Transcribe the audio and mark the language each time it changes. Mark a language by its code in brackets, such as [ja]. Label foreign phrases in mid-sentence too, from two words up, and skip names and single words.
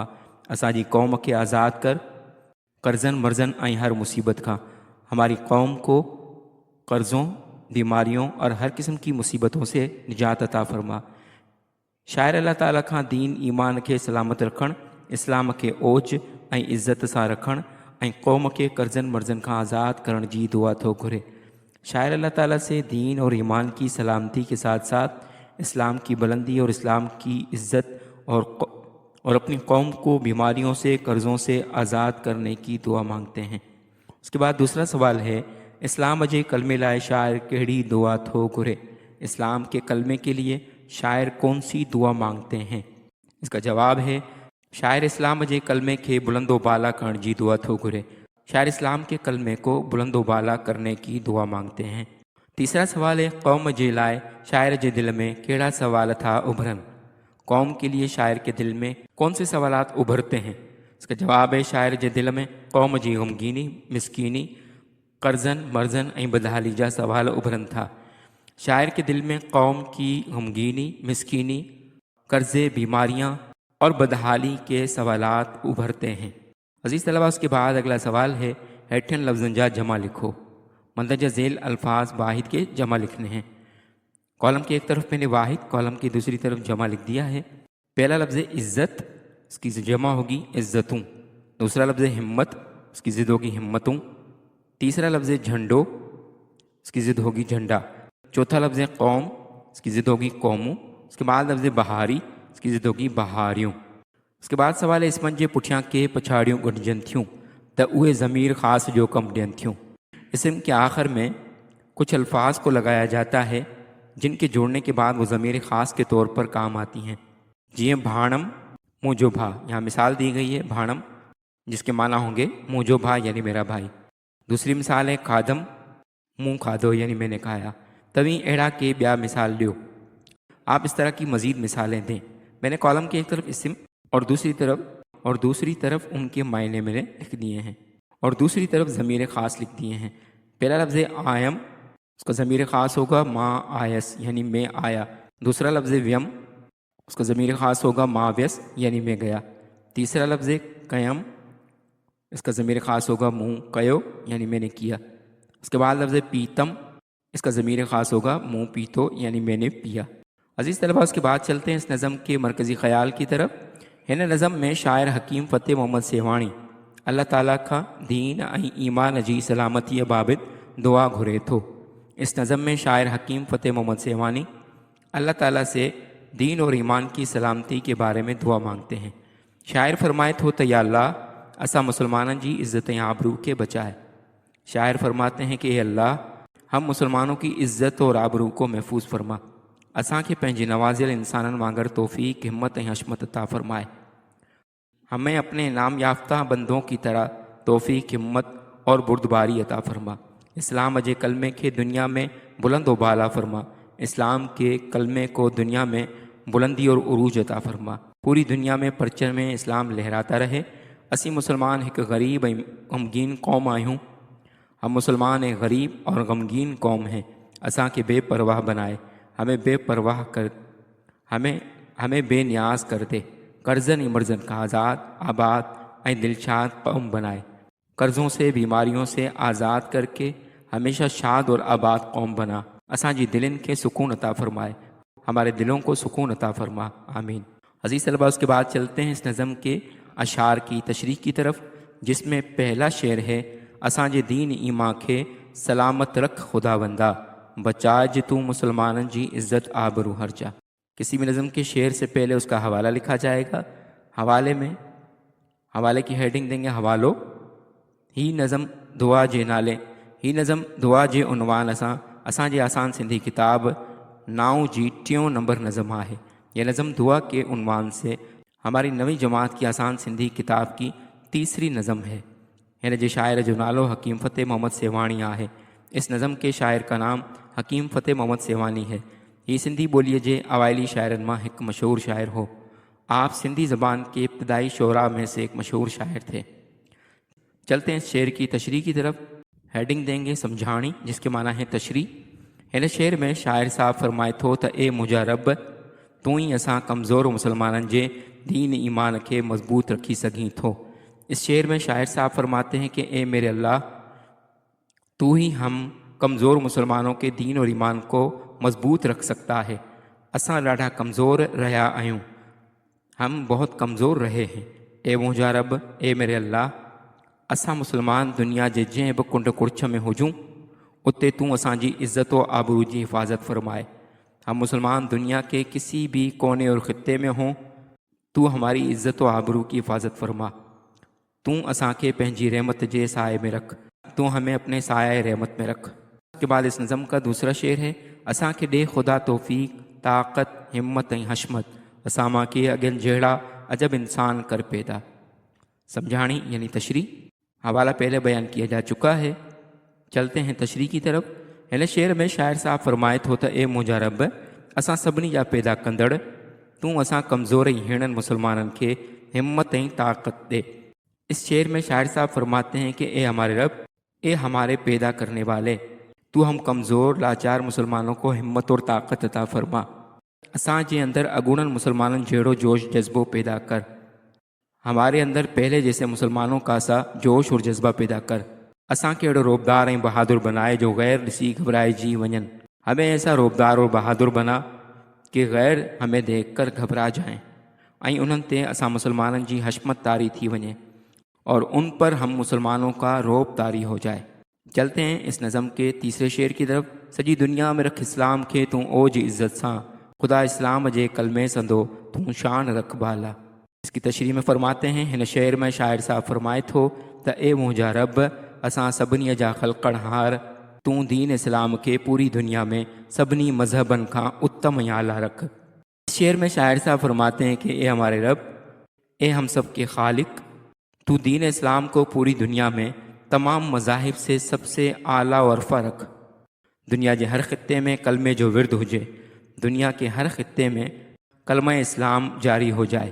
[sd] اساں جی قوم کے آزاد کر قرضن مرزن آئیں ہر مصیبت کا۔ [ur] ہماری قوم کو قرضوں، بیماریوں اور ہر قسم کی مصیبتوں سے نجات عطا فرما۔ [sd] شاعر اللہ تعالیٰ کھاں دین ایمان کے سلامت رکھن इस्लाम खे ओज ऐं इज़त सां रखणु ऐं क़ौम खे कर्ज़नि मर्ज़नि खां आज़ाद करण जी दुआ थो घुरे। [ur] شاعر اللہ تعالیٰ سے دین اور ایمان کی سلامتی کے ساتھ ساتھ اسلام کی بلندی اور اسلام کی عزت اور اپنی قوم کو بیماریوں سے قرضوں سے آزاد کرنے کی دعا مانگتے ہیں. اس کے بعد دوسرا سوال ہے, [sd] इस्लाम अजे कलमे लाए शायर कहिड़ी दुआ थो घुरे। [ur] اسلام کے کلمے کے لیے شاعر کون سی دعا مانگتے ہیں? اس کا جواب ہے, [sd] शायर इस्लाम जे कलमे के बुलंदो बाला करण जी दुआ थो घुरे। [ur] شاعر اسلام کے کلمے کو بلند و بالا کرنے کی دعا مانگتے ہیں. تیسرا سوال ہے, [sd] कौम जे लाए शायर जे दिल में कहिड़ा सवाल था उभरन। [ur] قوم کے لیے شاعر کے دل میں کون سے سوالات ابھرتے ہیں? اس کا جواب ہے, [sd] शायर जे दिल में कौम जी गमगीनी, मिसकीनी, कर्ज़न मर्ज़न ऐं बदहाली जा सवाल उभरन था। [ur] شاعر کے دل میں قوم کی غمگینی، مسکینی، قرضے، بیماریاں اور بدحالی کے سوالات ابھرتے ہیں. عزیز طلبہ، اس کے بعد اگلا سوال ہے, [sd] हेठिन लफ्ज़न जा जमा लिखो। [ur] مندرجہ ذیل الفاظ واحد کے جمع لکھنے ہیں. کالم کی ایک طرف میں نے واحد، کالم کی دوسری طرف جمع لکھ دیا ہے. پہلا لفظ عزت، اس کی جمع ہوگی عزتوں. دوسرا لفظ ہمت، اس کی ضد ہوگی ہمتوں. تیسرا لفظ جھنڈو، اس کی ضد ہوگی جھنڈا. چوتھا لفظ قوم، اس کی ضد ہوگی قوموں۔ اس کے بعد لفظ بہاری، اس کی ضد ہوگی بہاریوں. اس کے بعد سوال ہے, [sd] इसमन जे पुठियां के पछाड़ियों गॾिजनि थियूं त उहे ज़मीर ख़ास जो कम ॾियनि थियूं। [ur] اسم کے آخر میں کچھ الفاظ کو لگایا جاتا ہے جن کے جوڑنے کے بعد وہ ضمیر خاص کے طور پر کام آتی ہیں. [sd] जीअं भाणम मुंहिंजो भा, [ur] یہاں مثال دی گئی ہے بھاڻم، جس کے معنی ہوں گے [sd] मुंहिंजो भा [ur] یعنی میرا بھائی. دوسری مثال ہے کھادم, [sd] मुँह खादो [ur] یعنی میں نے کھایا. [sd] तभी अहिड़ा के ॿिया मिसाल ॾियो। [ur] آپ اس طرح کی مزید مثالیں دیں۔ میں نے کالم کی ایک طرف اسم اور دوسری طرف ان کے معنی میں نے لکھ دیے ہیں اور دوسری طرف ضمیر خاص لکھ دیے ہیں. پہلا لفظ آیم، اس کا ضمیر خاص ہوگا [sd] माँ आयस [ur] یعنی میں آیا. دوسرا لفظ ویم، اس کا ضمیر خاص ہوگا [sd] माँ व्यस [ur] یعنی میں گیا. تیسرا لفظ کیم، اس کا ضمیر خاص ہوگا [sd] मुँह कयो [ur] یعنی میں نے کیا. اس کے بعد لفظ پیتم، اس کا ضمیر خاص ہوگا [sd] मुँह पीतो [ur] یعنی میں نے پیا. عزیز طلبہ، اس کے بعد چلتے ہیں اس نظم کے مرکزی خیال کی طرف. [sd] हिन नज़म में शायर हकीम फ़तेह मोहम्मद सेवाणी अल्लाह ताला खां दीन ऐं ईमान जी सलामतीअ बाबति दुआ घुरे थो। [ur] اس نظم میں شاعر حکیم فتح محمد سیوانی اللہ تعالیٰ سے دین اور ایمان کی سلامتی کے بارے میں دعا مانگتے ہیں. [sd] शायर फरमाए थो त या अल्लाह असां मुसलमाननि जी इज़्ज़त ऐं आबरू के बचाए। [ur] شاعر فرماتے ہیں کہ اے اللہ، ہم مسلمانوں کی عزت اور آبرو کو محفوظ فرما. [sd] असां खे पंहिंजे नवाज़ियल इंसाननि वांगर तौफ़ीक़, हिम्मत ऐं हशमत अता फरमाए। [ur] ہمیں اپنے انعام یافتہ بندوں کی طرح توفیق، ہمت اور بردباری عطا فرما. [sd] इस्लाम जे कलमे के दुनिया में बुलंद व बाला फरमा। [ur] اسلام کے کلمے کو دنیا میں بلندی اور عروج عطا فرما. پوری دنیا میں پرچم میں اسلام لہراتا رہے. [sd] असी मुसलमान एक गरीब ऐं गमगीन कौम आहियूं। [ur] ہم مسلمان ایک غریب اور غمگین قوم ہیں. [sd] असां खे बेपरवाह बनाए, [ur] ہمیں بے نیاز کر دے. [sd] कर्ज़न मर्ज़न का आज़ाद, आबाद ऐं दिलशाद कौम बनाए। [ur] قرضوں سے، بیماریوں سے آزاد کر کے ہمیشہ شاد اور آباد قوم بنا. [sd] असांजी दिलनि के सुकून अता फरमाए, [ur] ہمارے دلوں کو سکون عطا فرما، آمین. عزیز طلبہ، اس کے بعد چلتے ہیں اس نظم کے اشعار کی تشریح کی طرف، جس میں پہلا شعر ہے, [sd] असांजे दीन ईमा के सलामत रख खुदावंदा, बचाए तू मुसलमानन जी इज़्ज़त आबरू हर्जा। [ur] کسی بھی نظم کے شعر سے پہلے اس کا حوالہ لکھا جائے گا. حوالے کی ہیڈنگ دیں گے حوالو. [sd] ही नज़म दुआ जे नाले, ही नज़म दुआ जे उनवान असांजे आसान सिंधी किताब 9 जी 3 नंबर नज़म है। [ur] یہ نظم دعا کے عنوان سے ہماری نویں جماعت کی آسان سندھی کتاب کی تیسری نظم ہے. [sd] हिन जे शायर जो नालो हकीम फ़तेह मोहम्मद सेवाणी है। [ur] اس نظم کے شاعر کا نام حکیم فتح محمد سیوانی ہے. [sd] ये सिंधी बोलीअ जे अवाइली शायरनि मां हिकु मशहूर शायर हो। [ur] آپ سندھی زبان کے ابتدائی شعرا میں سے ایک مشہور شاعر تھے. چلتے ہیں اس شعر کی تشریح کی طرف۔ ہیڈنگ دیں گے سمجھاڻی، جس کے معنی ہے تشریح. [sd] हिन शेर में शायर साहब फरमाए थो त ए मुंहिंजा रब, तूं ही असां कमज़ोर मुसलमाननि जे दीन ईमान के मज़बूत रखी सघीं थो। [ur] اس شعر میں شاعر صاحب فرماتے ہیں کہ اے میرے اللہ، تو ہی ہم کمزور مسلمانوں کے دین اور ایمان کو مضبوط رکھ سکتا ہے. [sd] असां ॾाढा कमज़ोर रहा आहियूं, [ur] ہم بہت کمزور رہے ہیں. [sd] اے मुंहिंजा रब, [ur] اے میرے اللہ, [sd] असां मुस्लमान दुनिया जे जंहिं बि कुंड कुड़छ में हुजूं उते तूं असांजी इज़्ज़त व आबरू जी हिफाज़त फरमाए। [ur] ہم مسلمان دنیا کے کسی بھی کونے اور خطے میں ہوں، تو ہماری عزت و آبرو کی حفاظت فرما. [sd] तू असांखे पंहिंजी रहमत जे साए में रख, [ur] تو ہمیں اپنے سایۂ رحمت میں رکھ. کے بعد اس نظم کا دوسرا شعر ہے, [sd] असांखे ॾे ख़ुदा तौफ़ीक़, ताक़त, हिम्मत ऐं हशमत, असां मां के अॻियनि जहिड़ा अजब इंसान कर पैदा। [ur] سمجھاڻی یعنی تشریح، حوالہ پہلے بیان کیا جا چکا ہے. چلتے ہیں تشریح کی طرف. [sd] हिन शेर में शायर साहब फरमाए थो त ए मुंहिंजा रब, असां सभिनी जा पैदा कंदड़, तूं असां कमज़ोर ऐं हीणनि मुसलमाननि खे हिम्मत ऐं ताक़त दे। [ur] اس شعر میں شاعر صاحب فرماتے ہیں کہ اے ہمارے رب، اے ہمارے پیدا کرنے والے، تو ہم کمزور لاچار مسلمانوں کو ہمت اور طاقت عطا فرما. [sd] असां जे अंदर अगूणनि मुसलमाननि जहिड़ो जोश जज्बो पैदा कर। [ur] ہمارے اندر پہلے جیسے مسلمانوں کا سا جوش اور جذبہ پیدا کر. [sd] असां के अहिड़ो रोबदार ऐं बहादुर बनाए जो गैर ॾिसी घबराइजी वञनि। [ur] ہمیں ایسا رعب دار اور بہادر بنا کہ غیر ہمیں دیکھ کر گھبرا جائیں [sd] ऐं उन्हनि ते असां मुसलमाननि जी हशमत तारी थी वञे [ur] اور ان پر ہم مسلمانوں کا رعب طاری ہو جائے. چلتے ہیں اس نظم کے تیسرے شعر کی طرف. [sd] सॼी दुनिया में रख इस्लाम खे तूं ओज इज़्ज़त सां, खुदा इस्लाम जे कलमे संदो तूं शान रख बाला। [ur] اس کی تشریح میں فرماتے ہیں, [sd] हिन शेर में शायर साहब फरमाए थो त ए मुंहिंजा रब, असां सभिनी जा ख़लक़णहार, तूं दीन इस्लाम के पूरी दुनिया में सभिनी मज़हबनि खां उत्तम ऐं आला रख। [ur] اس شعر میں شاعر صاحب فرماتے ہیں کہ اے ہمارے رب، اے ہم سب کے خالق، تو دین اسلام کو پوری دنیا میں تمام مذاہب سے سب سے اعلیٰ اور ارفع رکھ. [sd] दुनिया के हर ख़ित्ते में कलमे जो विर्द हुजे, [ur] دنیا کے ہر خطے میں کلمہ اسلام جاری ہو جائے.